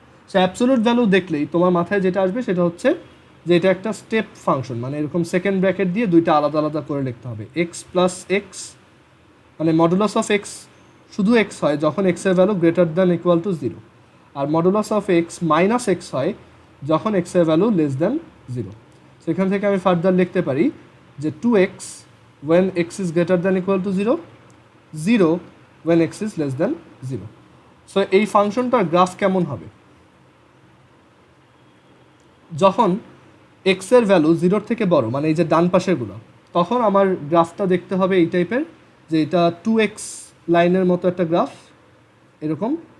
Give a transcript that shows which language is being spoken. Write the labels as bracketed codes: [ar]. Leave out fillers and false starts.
[bn] সে absolute value দেখলেই তোমার মাথায় যেটা আসবে সেটা হচ্ছে যে এটা একটা স্টেপ ফাংশন, মানে এরকম সেকেন্ড ব্র্যাকেট দিয়ে দুইটা আলাদা আলাদা করে লিখতে হবে। এক্স প্লাস এক্স, মানে মডুলাস অফ এক্স শুধু এক্স হয় যখন এক্সের value greater than equal to 0, আর modulus of x minus x হয় যখন এক্সের ভ্যালু লেস দ্যান 0। সেখান থেকে আমি ফার্দার লিখতে পারি যে [en] 2x when x is greater than equal to 0, 0 when x is less than 0। [bn] So এই ফাংশনটার গ্রাফ কেমন হবে? যখন x এর ভ্যালু 0-র থেকে বড়, মানে এই যে ডান পাশেরগুলো, তখন আমার গ্রাফটা দেখতে হবে এই টাইপের, যে এটা 2x লাইনের মতো একটা গ্রাফ এরকম।